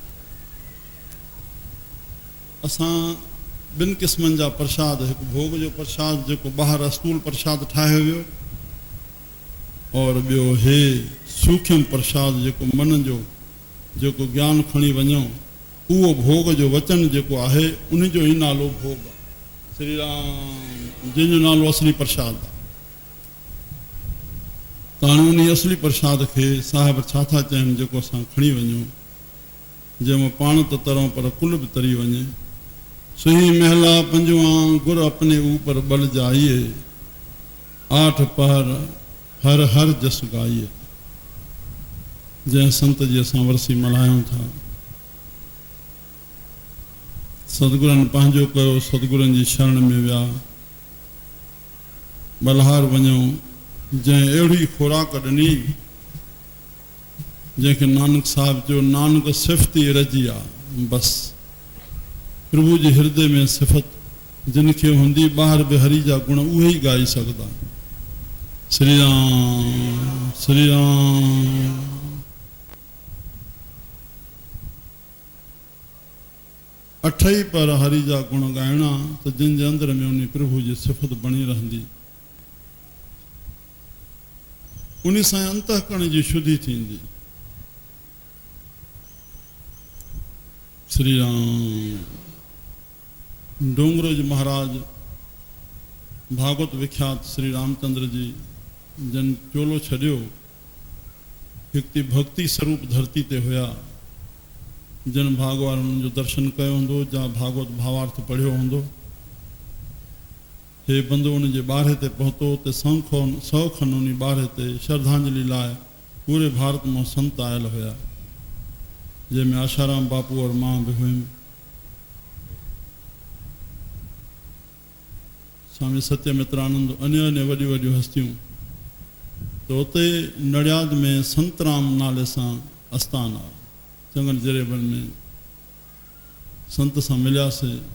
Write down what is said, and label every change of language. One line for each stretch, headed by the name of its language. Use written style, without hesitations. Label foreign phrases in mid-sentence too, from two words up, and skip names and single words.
Sindhi: असां 2 क़िस्मनि जा प्रसाद, हिकु भोग जो प्रसाद जेको ॿाहिरि अस्तूल प्रसाद ठाहियो वियो, और ॿियो हे सूक्ष्म प्रसाद जेको मन जो जेको ज्ञान खणी वञो, उहो भोग जो वचन जेको आहे उन जो ई नालो भोग आहे। श्री राम। जंहिंजो नालो असली प्रसाद आहे। त हाणे उन असली प्रसाद खे साहिब छा था चवनि, जेको असां खणी वञूं, जंहिंमें पाण त तरूं पर कुल बि तरी वञे।
Punjabi: ਸੁਹੀ ਮਹਲਾ ਪੰਜਵਾ ਗੁਰ ਅਪਨੇ ਊਪਰ ਬਲ ਜਾਇਏ, 8 ਪਹਰ ਹਰ ਹਰ ਜਸ ਗਾਇਏ।
Sindhi: जंहिं संत जी असां वरसी मल्हायूं था, सतगुरनि पंहिंजो कयो, सतगुरनि जी शरण में विया, बलहार वञूं। जंहिं अहिड़ी खुराक ॾिनी जंहिंखे नानक साहिब जो नानक सिफ़त ई रजी आहे। बसि प्रभु जे हृदय में सिफ़त जिनखे हूंदी, ॿाहिरि बि हरि जा गुण उहे ई ॻाई सघंदा। श्री राम। श्री राम। अठई पर हरि जा गुण ॻाइणा, त जिन जे अंदर में उन प्रभु जी सिफ़त बणी रहंदी, उन सां अंतःकरण जी शुद्धि थींदी। श्री राम। डोंगरोज महाराज भागवत विख्यात श्री रामचंद्र जी जन चोलो छॾियो, हिकु भक्ति स्वरूप धरती ते हुया। जन भागवान उन्हनि जो दर्शन कयो हूंदो, जा भागवत भावार्थ पढ़ियो हूंदो। हे बंदो उन जे ॿारहे ते पहुतो, ते सौ खन उन ॿारहे ते श्रद्धांजलि लाइ पूरे भारत मां संत आयल हुया, जंहिंमें आशाराम बापू और मां बि हुयूं। स्वामी सत्यमित्रानंद, अन्य वॾियूं वॾियूं हस्तियूं। त उते नड़ियाद में संतराम नाले सां आस्थान आहे। चङनि जरेबन में संत सां मिलियासीं।